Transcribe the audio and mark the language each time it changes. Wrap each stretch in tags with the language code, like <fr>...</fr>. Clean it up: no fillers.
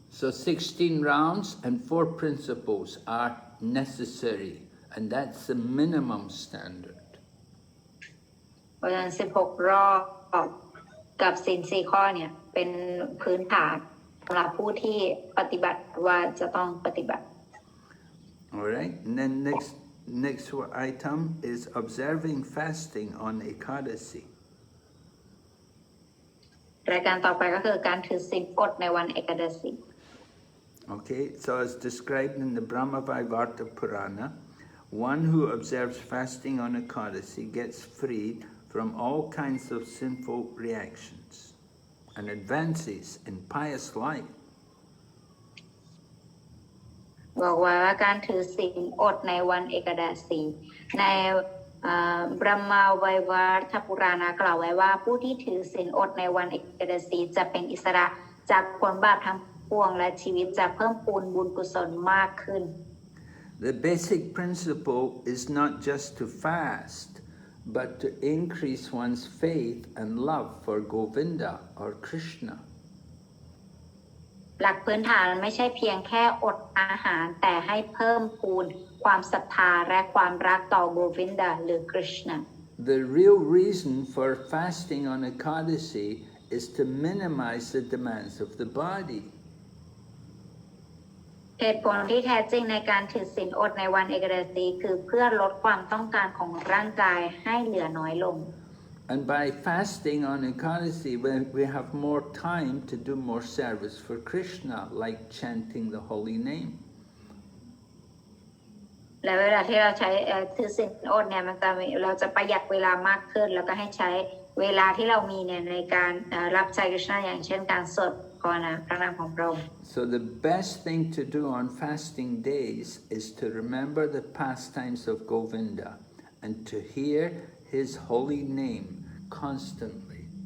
<en>So 16 rounds and 4 principles are necessary, and that's the minimum standard.</en> <th>เพราะฉะนั้น16 รอบกับศีล 4 ข้อเนี่ยเป็นพื้นฐานสำหรับผู้ที่ปฏิบัติว่าจะต้องปฏิบัติ</th> <en>All right, and then next item is observing fasting on Ekadasi.</en> <th>รายการต่อไปก็คือการถือศีลอดในวันเอกดสี</th> <en>Okay, so as described in the Brahmavaivarta Purana, one who observes fasting on Ekadasi gets freed from all kinds of sinful reactions and advances in pious life.</en> <th>บอกว่าการถือศีลอดในวันเอกดสีในบรมมาไววัฏปุราณกล่าวไว้ว่าผู้ที่ถือศีลอดในวันเอกดสีจะเป็นอิสระจากผลบาปทั้งปวงและชีวิตจะเพิ่มพูนบุญกุศลมากขึ้น</th> <en>The basic principle is not just to fast, but to increase one's faith and love for Govinda or Krishna.</en> <th>หลักพื้นฐานไม่ใช่เพียงแค่อดอาหารแต่ให้เพิ่มพูนความศรัทธาและความรักต่อโกวินดาหรือคริชนา</th> <en>The real reason for fasting on Ekadasi is to minimize the demands of the body.</en> <th>เหตุผลที่แท้จริงในการถือศีลอดในวันเอกดสีคือเพื่อลดความต้องการของร่างกายให้เหลือน้อยลง</th> <en>And by fasting on Ekadasi, we have more time to do more service for Krishna, like chanting the holy name.</en> <th>และเวลาที่เราใช้ถือศีลอดเนี่ยมันจะเราจะประหยัดเวลามากขึ้นแล้วก็ให้ใช้เวลาที่เรามีเนี่ยในการรับใช้คริสต์อย่างเช่นการสวดภาวนาพระนามของพระองค์</th> <en>So the best thing to do on fasting days is to remember the pastimes of Govinda and to hear his holy name constantly.</en>